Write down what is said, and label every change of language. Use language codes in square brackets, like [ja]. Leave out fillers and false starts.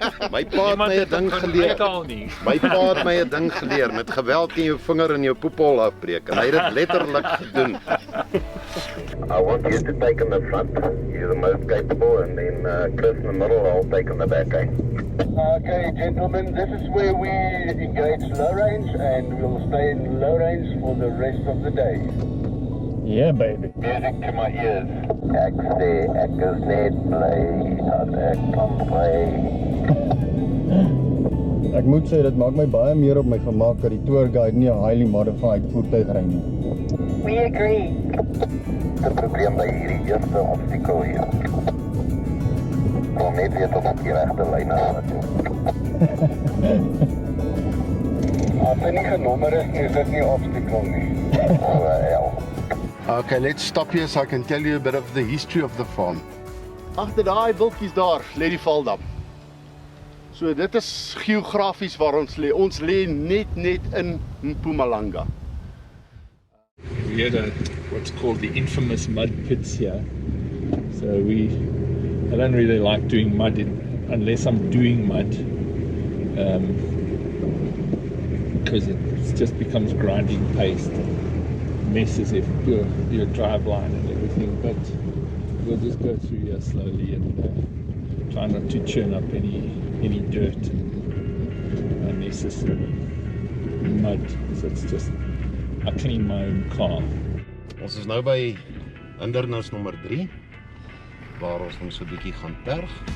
[af] My pa het my 'n ding geleer. My pa het my 'n ding geleer met geweld kan jou vinger in jou poephol afbreek en hy het dit letterlik gedoen. [en] I want you to take in the front. You're the most capable, and then Chris in the middle. I'll take in the back. Okay, gentlemen, this is where we engage low range, and we'll stay in low range for the rest of the day. Yeah, baby. Music to my ears. [af] Ek sê ek is net bly dat ek kan play. Ek moet sê dit maak my baie meer op my gemaak dat die tour guide nie 'n [en] highly modified [af] voertuig ry nie. [en] We agree. [af] Die probleem by hierdie eerste obstakel hier. Kom net weer tot op die regte lyn af. As hy nie genommer is dit nie obstakel nie. [en] Well. Okay, let's stop here so I can tell you a bit of the history of the farm. [af] Agter daai bultjies daar lê die valdam. So dit is geografies waar ons lê. Ons lê net in Mpumalanga. [en] We had what's called the infamous mud pits here. So I don't really like doing mud unless I'm doing mud. Because it just becomes grinding paste. Messes your drive line and everything, but we'll just go through here slowly and try not to churn up any dirt and unnecessary mud. So it's just I clean my own car. [af] Ons is nou by hindernis nommer 3 waar ons so 'n bietjie gaan berg.